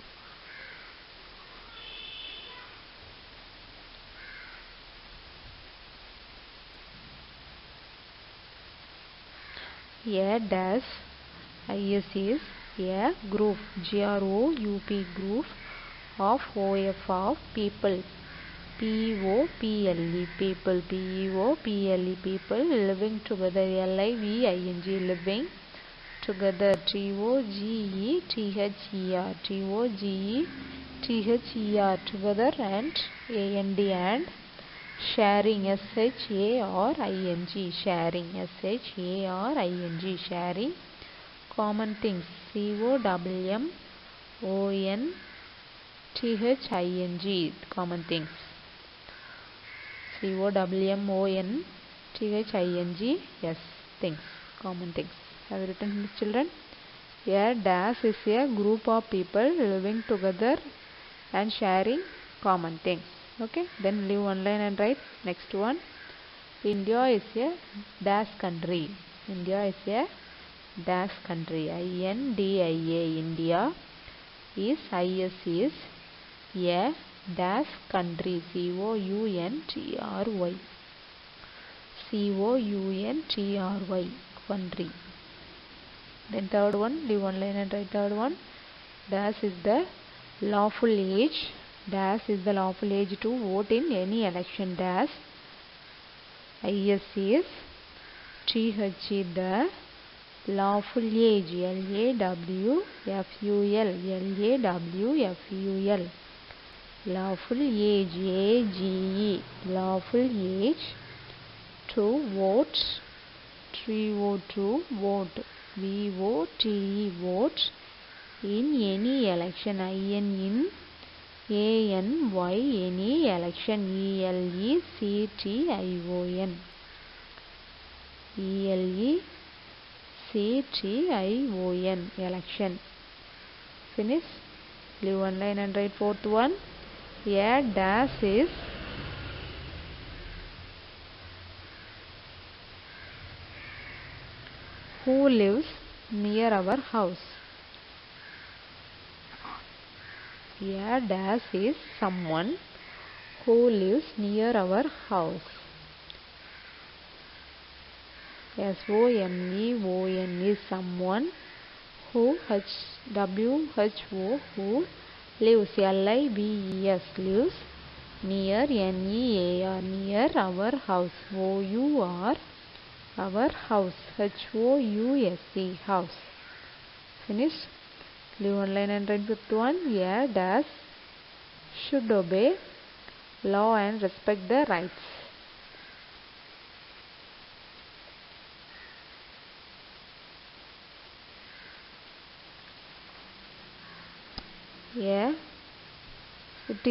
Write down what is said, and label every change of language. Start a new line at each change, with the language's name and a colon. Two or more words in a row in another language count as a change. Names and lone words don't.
English: A dash is a group, G-R-O-U-P, group of O-F of people, P-O-P-L-E, people, P-E-O-P-L-E, people living together, L-I-V-I-N-G, living together, T-O-G-E-T-H-E-R, T-O-G-E-T-H-E-R, together, and A-N-D, and sharing, S-H-A-R-I-N-G, sharing, S-H-A-R-I-N-G, sharing common things, C-O-M-M-O-N-T-H-I-N-G, common things, C-O-M-M-O-N-T-H-I-N-G, yes, things, common things. Have you written this, children? A dash is a group of people living together and sharing common things. Okay, then leave one line and write next one. India is a dash country. India is a dash country. I-N-D-I-A. India is I-S is a dash country. C-O-U-N-T-R-Y. C-O-U-N-T-R-Y. Country. Then third one, leave one line and write third one. Dash is the lawful age. Dash is the lawful age to vote in any election. Dash IS is TH is the lawful age. L-A-W-F-U-L. L-A-W-F-U-L. Lawful age. A-G-E. Lawful age to vote. To vote. V-O-T-E. Vote in any election. I-N in A-N-Y, any election, E-L-E-C-T-I-O-N, E-L-E-C-T-I-O-N, election. Finish. Leave one line and write fourth one. A dash is who lives near our house. A dash is someone who lives near our house. S-O-M-E-O-N is someone who W-H-O who lives, L-I-V-E-S, lives near, N-E-A-R, near our house, O-U-R, our house, H-O-U-S-E, house. Finish. Leave one line and write fifth one. A dash should obey law and respect the rights. Yeah, it is.